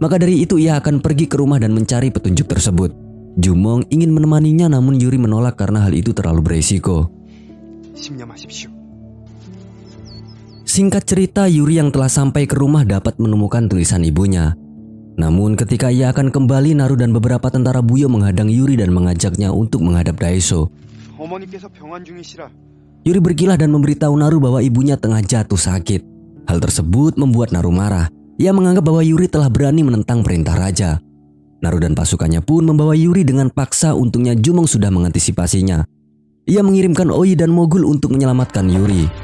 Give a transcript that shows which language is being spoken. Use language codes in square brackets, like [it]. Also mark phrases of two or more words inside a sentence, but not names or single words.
[id] Maka dari itu ia akan pergi ke rumah dan mencari petunjuk tersebut. Jumong ingin menemaninya namun Yuri menolak karena hal itu terlalu beresiko. [ko] 심념하십시오. [id] Singkat cerita, Yuri yang telah sampai ke rumah dapat menemukan tulisan ibunya. Namun ketika ia akan kembali, Naru dan beberapa tentara Buyo menghadang Yuri dan mengajaknya untuk menghadap Daeso. [ko] 어머니께서 병환 중이시라. [id] Yuri berkilah dan memberitahu Naru bahwa ibunya tengah jatuh sakit. Hal tersebut membuat Naru marah. Ia menganggap bahwa Yuri telah berani menentang perintah raja. Naru dan pasukannya pun membawa Yuri dengan paksa. Untungnya Jumong sudah mengantisipasinya. Ia mengirimkan Oi dan Mogul untuk menyelamatkan Yuri.